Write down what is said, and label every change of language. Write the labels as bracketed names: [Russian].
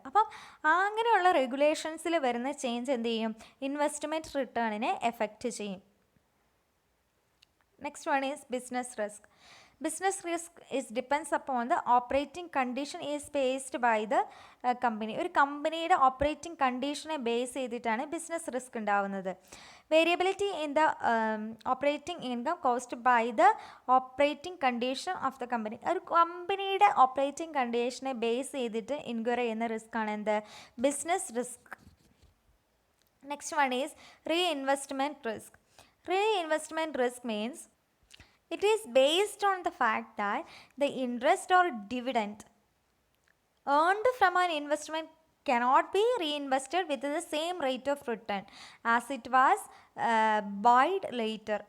[Malayalam] അപ്പം അങ്ങനെയുള്ള റെഗുലേഷൻസിൽ വരുന്ന ചേഞ്ച് എന്ത് ചെയ്യും, ഇൻവെസ്റ്റ്മെൻറ്റ് റിട്ടേണിനെ എഫക്റ്റ് ചെയ്യും. [English] Next one is business risk. Business risk depends upon the operating condition is based by the company. [Malayalam] ഒരു കമ്പനിയുടെ ഓപ്പറേറ്റിംഗ് കണ്ടീഷനെ ബേസ് ചെയ്തിട്ടാണ് ബിസിനസ് റിസ്ക് ഉണ്ടാവുന്നത്. [English] Variability in the operating income caused by the operating condition of the company. [Malayalam] ഒരു കമ്പനിയുടെ operating കണ്ടീഷനെ base ചെയ്തിട്ട് inquire ചെയ്യുന്ന risk ആണ് എന്ത്, business risk. [English] Next one is reinvestment risk. Reinvestment risk means it is based on the fact that the interest or dividend earned from an investment cannot be reinvested with the same rate of return as it was bought later.